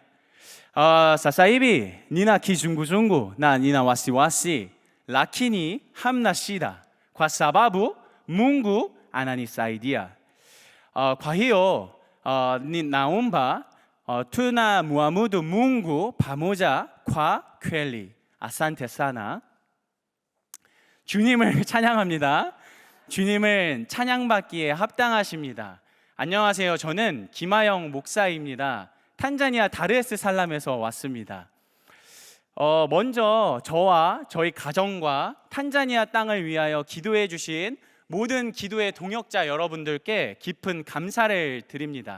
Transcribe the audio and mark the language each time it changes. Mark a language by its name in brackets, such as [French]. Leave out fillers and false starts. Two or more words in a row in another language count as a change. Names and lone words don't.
[Swahili] Sasa hivi nina kizunguzungu na nina wasiwasi, lakini hamna shida kwa sababu Mungu ananisaidia. Kwa hiyo ninaomba tunamwabudu Mungu pamoja kwa kweli. Asante sana. [Korean] 주님을 찬양합니다. 주님을 찬양받기에 합당하십니다. 안녕하세요. 저는 김하영 목사입니다. 탄자니아 다르에스살람에서 왔습니다. 먼저 저와 저희 가정과 탄자니아 땅을 위하여 기도해 주신 모든 기도의 동역자 여러분들께 깊은 감사를 드립니다.